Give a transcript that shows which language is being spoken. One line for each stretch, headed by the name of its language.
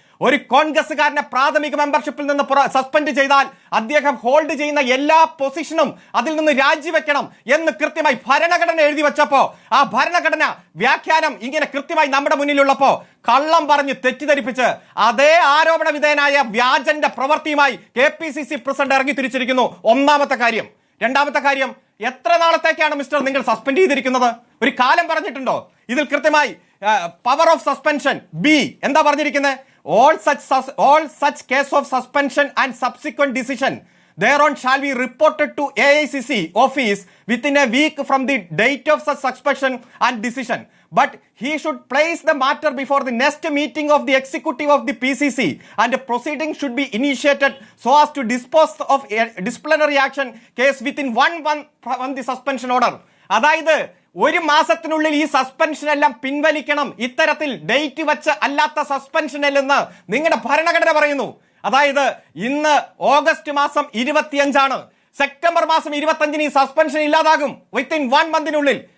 Malayalam: ഒരു കോൺഗ്രസ്സുകാരനെ പ്രാഥമിക മെമ്പർഷിപ്പിൽ നിന്ന് സസ്പെൻഡ് ചെയ്താൽ അദ്ദേഹം ഹോൾഡ് ചെയ്യുന്ന എല്ലാ പൊസിഷനും അതിൽ നിന്ന് രാജിവെക്കണം എന്ന് കൃത്യമായി ഭരണഘടന എഴുതി വെച്ചപ്പോ, ആ ഭരണഘടന വ്യാഖ്യാനം ഇങ്ങനെ കൃത്യമായി നമ്മുടെ മുന്നിലുള്ളപ്പോ കള്ളം പറഞ്ഞ് തെറ്റിദ്ധരിപ്പിച്ച് അതേ ആരോപണ വിധേയനായ വ്യാജന്റെ പ്രവൃത്തിയുമായി KPCC പ്രസിഡന്റ് ഇറങ്ങി തിരിച്ചിരിക്കുന്നു. ഒന്നാമത്തെ കാര്യം. രണ്ടാമത്തെ കാര്യം, എത്ര നാളത്തേക്കാണ് മിസ്റ്റർ നിങ്ങൾ സസ്പെൻഡ് ചെയ്തിരിക്കുന്നത്? ഒരു കാലം പറഞ്ഞിട്ടുണ്ടോ? ഇതിൽ കൃത്യമായി പവർ ഓഫ് സസ്പെൻഷൻ B എന്താ പറഞ്ഞിരിക്കുന്നത്?
English: All such case of suspension and subsequent decision thereon shall be reported to AICC office within a week from the date of such suspension and decision. But he should place the matter before the next meeting of the executive of the PCC and the proceeding should be initiated so as to dispose of a disciplinary action case within 1 month from the suspension order.
Malayalam: അതായത് ഒരു മാസത്തിനുള്ളിൽ ഈ suspension എല്ലാം പിൻവലിക്കണം. ഇത്തരത്തിൽ date വെച്ച് അല്ലാത്ത suspension അല്ലെന്ന് നിങ്ങളുടെ ഭരണഘടന പറയുന്നു. അതായത് ഇന്ന് ഓഗസ്റ്റ് മാസം 25 സെപ്റ്റംബർ മാസം 25 ഈ സസ്പെൻഷൻ ഇല്ലാതാകും
English: within
Malayalam: 1 മന്തിനുള്ളിൽ.